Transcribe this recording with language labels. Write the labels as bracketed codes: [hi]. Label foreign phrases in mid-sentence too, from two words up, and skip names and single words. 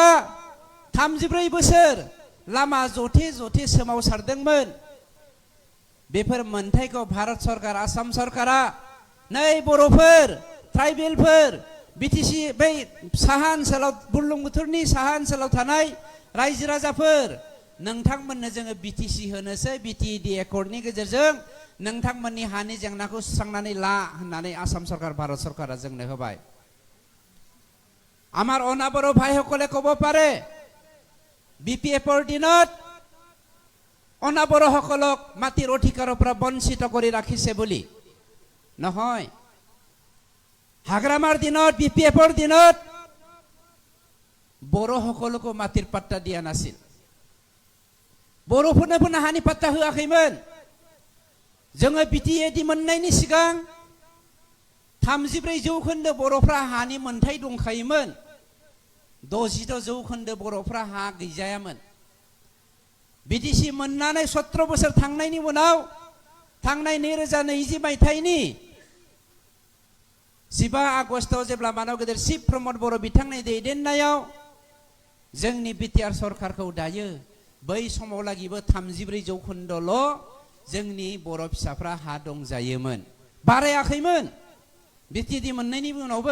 [brx] 34 बोसोर लामा जथे जथे सोमावसारदोंमोन, बेफोर मोनथायखौ भारत सरकार, आसाम सरकारा नै बर'फोर, ट्राइबेलफोर, बिटिसि बै साहा ओनसोलाव, बुरलुंबुथुरनि साहा ओनसोलाव थानाय रायजो राजाफोर, नोंथांमोननो जोङो बिटिसि होनोसै, बिटिएडि एकर्डनि गेजेरजों नोंथांमोननि हानि जेंनाखौ सुस्रांनानै ला होननानै आसाम सरकार, भारत सरकारा जोंनो होबाय। [as] আমাৰ অনাবৰো ভাইসকলে ক'ব পাৰে বিপিএফৰ দিনত অনাবৰসকলক মাটিৰ অধিকাৰৰ পৰা বঞ্চিত কৰি ৰাখিছে বুলি। নহয়, হাগ্ৰামাৰ দিনত, বিপিএফৰ দিনত বড়োসকলকো মাটিৰ পাট্টা দিয়া নাছিল। [brx] बर'फोरनो हानि पाट्टा होआखैमोन। जोङो बिटिएडि मोननायनि सिगां 34% बर'फ्रा हानि मोनथाय दंखायोमोन, 66% बर'फ्रा हा गैजायामोन। बिटिसि मोननानै 17 बोसोर थांनायनि उनाव, थांनाय 2020 मायथाइनि 15 आगस्टआव जेब्ला मानव गेदेर शिव प्रमद बर' बिथांनि दैदेननायाव जोंनि बिटिआर सरकारखौ दायो, बै समाव लागिबो 34% जोंनि बर' फिसाफ्रा हा दंजायोमोन, बारायाखैमोन बिटिएडि मोननायनि उनावबो।